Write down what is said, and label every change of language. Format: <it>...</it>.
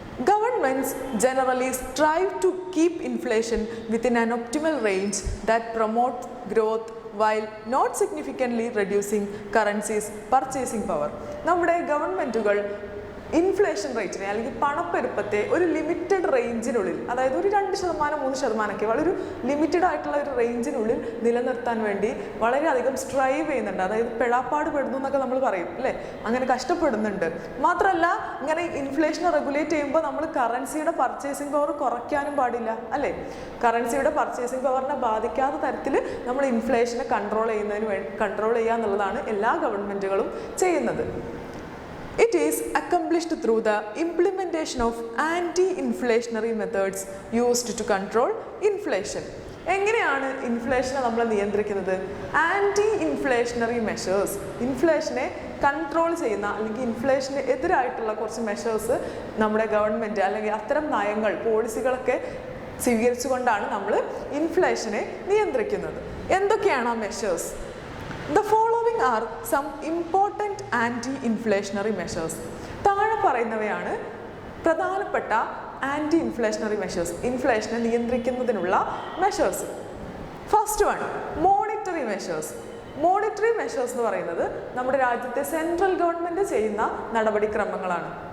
<en>Governments generally strive to keep inflation within an optimal range that promotes growth while not significantly reducing currency's purchasing power.</en> <ml>നമ്മുടെ ഗവൺമെൻറ്റുകൾ inflation റേറ്റിനെ അല്ലെങ്കിൽ പണപ്പെരുപ്പത്തെ ഒരു limited റേഞ്ചിനുള്ളിൽ, അതായത് ഒരു 2%, 3% വളരെ limited ആയിട്ടുള്ള ഒരു റേഞ്ചിനുള്ളിൽ നിലനിർത്താൻ വേണ്ടി വളരെയധികം സ്ട്രൈവ് ചെയ്യുന്നുണ്ട്. അതായത് പെടാപ്പാട് പെടുന്നു എന്നൊക്കെ നമ്മൾ പറയും അല്ലേ, അങ്ങനെ കഷ്ടപ്പെടുന്നുണ്ട്. മാത്രമല്ല ഇങ്ങനെ ഇൻഫ്ലേഷനെ റെഗുലേറ്റ് ചെയ്യുമ്പോൾ നമ്മൾ കറൻസിയുടെ പർച്ചേസിംഗ് പവർ കുറയ്ക്കാനും പാടില്ല അല്ലേ. കറൻസിയുടെ പർച്ചേസിംഗ് പവറിനെ ബാധിക്കാത്ത തരത്തിൽ നമ്മൾ ഇൻഫ്ലേഷനെ കൺട്രോൾ ചെയ്യുക എന്നുള്ളതാണ് എല്ലാ ഗവൺമെൻറ്റുകളും ചെയ്യുന്നത്.</ml> <en>It is accomplished through the implementation of anti-inflationary methods used to control inflation.</en> <ml>എങ്ങനെയാണ് ഇൻഫ്ലേഷനെ നമ്മൾ നിയന്ത്രിക്കുന്നത്? ആൻറ്റി ഇൻഫ്ലേഷണറി മെഷേഴ്സ്, ഇൻഫ്ലേഷനെ കൺട്രോൾ ചെയ്യുന്ന അല്ലെങ്കിൽ ഇൻഫ്ലേഷന് എതിരായിട്ടുള്ള കുറച്ച് മെഷേഴ്സ് നമ്മുടെ ഗവൺമെൻറ് അല്ലെങ്കിൽ അത്തരം നയങ്ങൾ, പോളിസികളൊക്കെ സ്വീകരിച്ചുകൊണ്ടാണ് നമ്മൾ ഇൻഫ്ലേഷനെ നിയന്ത്രിക്കുന്നത്. എന്തൊക്കെയാണ് ആ measures?</ml> <en>The following are some important anti-inflationary measures.</en> <ml>താഴെ പറയുന്നവയാണ് പ്രധാനപ്പെട്ട ആൻറ്റി ഇൻഫ്ലേഷണറി മെഷേഴ്സ്, ഇൻഫ്ലേഷനെ നിയന്ത്രിക്കുന്നതിനുള്ള measures. First one, monetary measures. Monetary measures എന്ന് പറയുന്നത് നമ്മുടെ രാജ്യത്തെ സെൻട്രൽ ഗവൺമെൻറ് ചെയ്യുന്ന നടപടിക്രമങ്ങളാണ്.</ml>